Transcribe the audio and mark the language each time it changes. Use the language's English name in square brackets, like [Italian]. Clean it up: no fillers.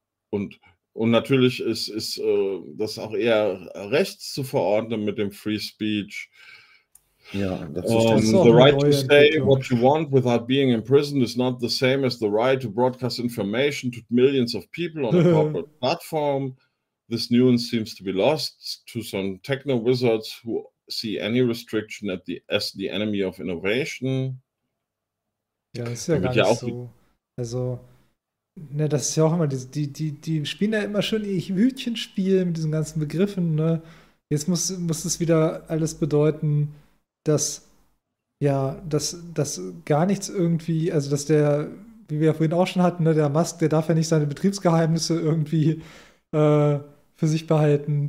[German] Und natürlich ist das auch eher rechts zu verordnen mit dem Free Speech. Ja, das ist [English] the right to say what you want without being imprisoned is not the same as the right to broadcast information to millions of people on a corporate platform. This nuance seems to be lost to some techno wizards who see any restriction as the enemy of innovation. [German] Ja, das ist ja gar nicht so. Also, ne, das ist ja auch immer, die spielen ja immer schön ihr Hütchenspiel mit diesen ganzen Begriffen, ne? Jetzt muss es wieder alles bedeuten, dass gar nichts irgendwie, also dass der, wie wir ja vorhin auch schon hatten, ne, der Musk, der darf ja nicht seine Betriebsgeheimnisse irgendwie für sich behalten.